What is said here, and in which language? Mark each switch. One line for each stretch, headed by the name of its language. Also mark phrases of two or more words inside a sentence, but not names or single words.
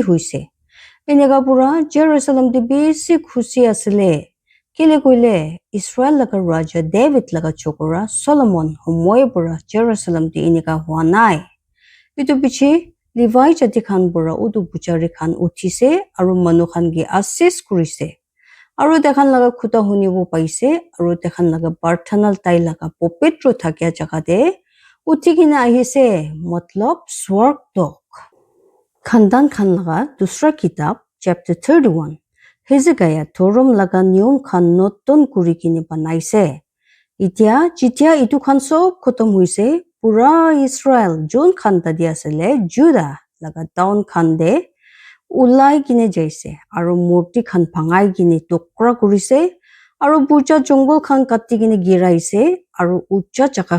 Naga Pidgin: hoise enega pura Jerusalem de besi khushi asile kele koile Israel laga raja David laga chokora Solomon homoy pura Jerusalem de enega hua nai itu piche Levi jati khan pura udu pujari khan uthise aru manu khan gi assist kurise aru tekhan laga khuta hunibo paise aru tekhan laga parthana tai laga popitro thakya jaga de uthikina ahise matlab swarg lok khandan khan laga dusra kitab chapter 31 Hezekiah thorom laga niyom khan notun kuri kine banaise itia jitia itu khan sob khotom hoise pura Israel jun khan ta dia asile Judah laga town khan de ulai kine jaise aru murti khan bhangai kine tokra kurise aru puja jungle khan katti kine giraise aru ucha chaka